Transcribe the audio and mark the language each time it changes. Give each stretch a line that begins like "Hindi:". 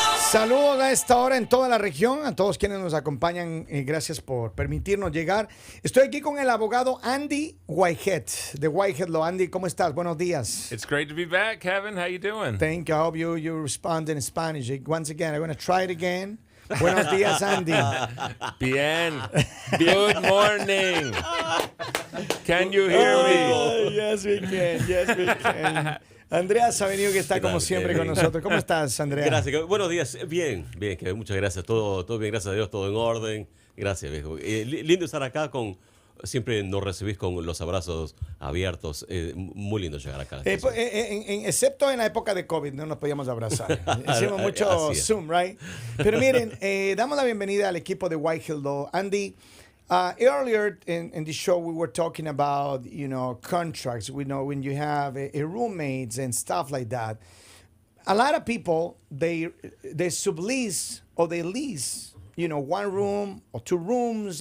Spanish: Saludos a esta hora en toda la región, a todos quienes nos acompañan. Gracias por permitirnos llegar. Estoy aquí con el abogado Andy Whitehead, de Whitehead Law. Andy, ¿cómo estás? Buenos días.
English: It's great to be back, Kevin. How you doing? Thank you. I hope you respond in Spanish. Once again, I'm going to try it again.
Spanish: Buenos días, Andy.
English: Bien. Good morning. Can you hear me? Yes, we can. Yes, we can.
Spanish: Andrea Sabenido, que está como siempre con nosotros. ¿Cómo estás, Andrea? Gracias. Buenos días. Bien, que muchas gracias. Todo bien, gracias a Dios, todo en orden. Gracias, viejo. Lindo estar acá siempre nos recibís con los abrazos abiertos. Muy lindo llegar acá. Excepto en la época de COVID, no nos podíamos abrazar. Hicimos mucho Zoom, right? Pero miren, damos la bienvenida al equipo de Whitehead Law.
English: Andy, earlier in the show, we were talking about, contracts. We know when you have a roommates and stuff like that. A lot of people, they sublease or they lease, one room or two rooms.